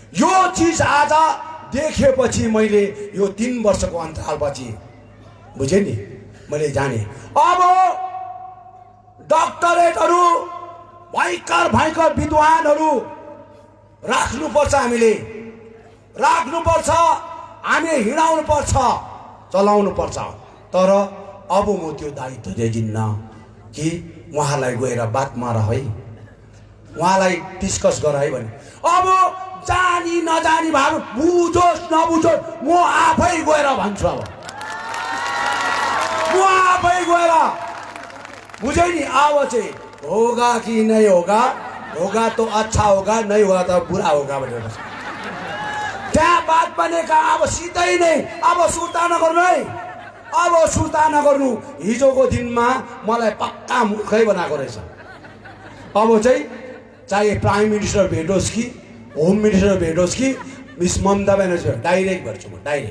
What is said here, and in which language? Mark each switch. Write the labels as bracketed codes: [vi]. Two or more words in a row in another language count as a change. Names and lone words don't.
[ne] यो चिज आज देखेपछि मैले यो 3 वर्षको अन्तरालपछि बुझेँ नि, मैले जाने अब डक्टरेटहरू भयङ्कर विद्वानहरू राख्नुपर्छ, हामीले हिँडाउनु पर्छ, चलाउनु पर्छ। तर अब म त्यो दायित्व दिन्न कि उहाँलाई गएर बात मार है, उहाँलाई डिस्कस गर है भने। अब जानी नजानी भाग बुझोस् नबुझोस् म आफै गएर भन्छु। अब म आफै गएर बुझे नि। अब चाहिँ [hi] होगा कि नहीं होगा, होगा तो अच्छा होगा, नहीं होगा तो बुरा होगा [ne] भनेर त्यहाँ बात बनेका। अब सिधै नै अब सुर्ता नगर्नु है, अब सुर्ता नगर्नु। हिजोको दिनमा मलाई पक्का मूर्खै बनाएको रहेछ। अब चाहिँ चाहे [en] prime minister [ne] भेटोस् कि [en] home minister [ne] भेटोस् कि मिस ममता ब्यानर्जी डाइरेक्ट गर्छु म, डाइरेक्ट।